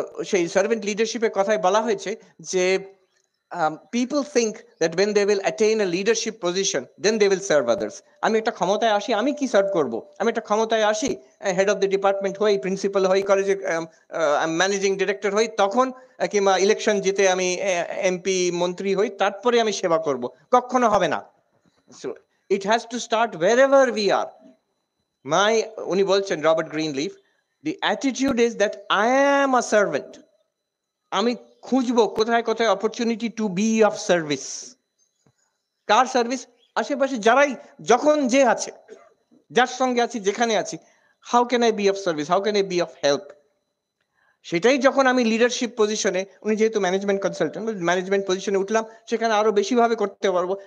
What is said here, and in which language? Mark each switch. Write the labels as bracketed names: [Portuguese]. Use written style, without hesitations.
[Bangla] সেই সার্ভেন্ট লিডারশিপের কথায় বলা হয়েছে যে [English] people think that when they will attain a leadership position, then they will serve others. [Bangla] আমি একটা ক্ষমতায় আসি, আমি কি সার্ভ করব? আমি একটা ক্ষমতায় আসি, হেড অফ দ্য ডিপার্টমেন্ট হই, প্রিন্সিপাল হই, কলেজে ম্যানেজিং ডিরেক্টর হই, তখন কিংবা ইলেকশন জিতে আমি এমপি, মন্ত্রী হই, তারপরে আমি সেবা করব। কখনো হবে না। [English] It has to start wherever we are. [Bangla] উনি বলছেন [English] Robert Greenleaf, the attitude is that I am a servant. [Bangla] আমি খুঁজবো কোথায় কোথায় [English] Opportunity to be of service. [Bangla] Car service? আশেপাশে যারাই, যখন যে আছে, যার সঙ্গে আছি, যেখানে আছি, [English] How can I be of service, how can I be of help. [Bangla] সেটাই যখন আমি লিডারশিপ পজিশনে, উনি যেহেতু ম্যানেজমেন্ট কনসালটেন্ট, ম্যানেজমেন্ট পজিশনে উঠলাম, সেখানে আরো বেশিভাবে করতে পারবো।